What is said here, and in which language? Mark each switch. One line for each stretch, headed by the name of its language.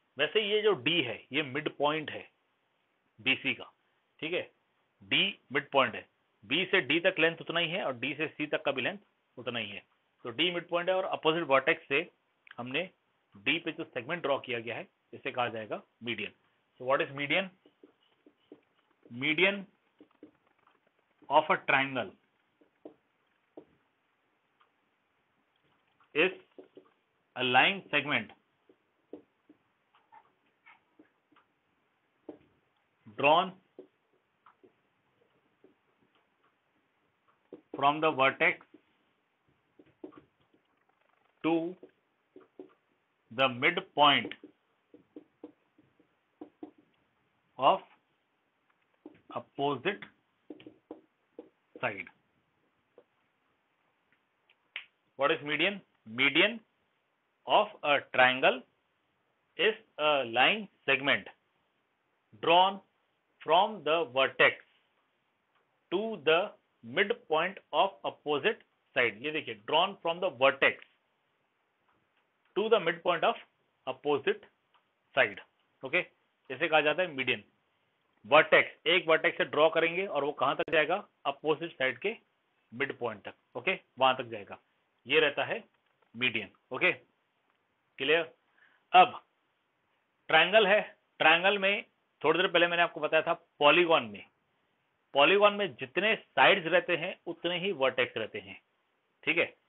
Hindi: वैसे ये जो डी है ये मिड पॉइंट है बीसी का, ठीक है, डी मिड पॉइंट है, बी से डी तक लेंथ उतना ही है और डी से सी तक का भी लेंथ उतना ही है, तो डी मिड पॉइंट है और अपोजिट वर्टेक्स से हमने डी पे जो सेगमेंट ड्रॉ किया गया है इसे कहा जाएगा median.
English: So what is median, median of a triangle is a line segment drawn from the vertex to the midpoint of opposite side. What is median? Median of a triangle is a line segment drawn from the vertex to the midpoint of opposite side.
Hindi: ये देखिए,
English: drawn from the vertex to the midpoint of opposite side.
Hindi: Okay, इसे कहा जाता है median. Vertex, एक vertex से draw करेंगे और वो कहां तक जाएगा, अपोजिट साइड के मिड पॉइंट तक, ओके, वहां तक जाएगा, ये रहता है मीडियन। Okay, clear. अब ट्रायंगल है, ट्रायंगल में थोड़ी देर पहले मैंने आपको बताया था पॉलीगॉन में, पॉलीगॉन में जितने साइड्स रहते हैं उतने ही वर्टेक्स रहते हैं, ठीक है।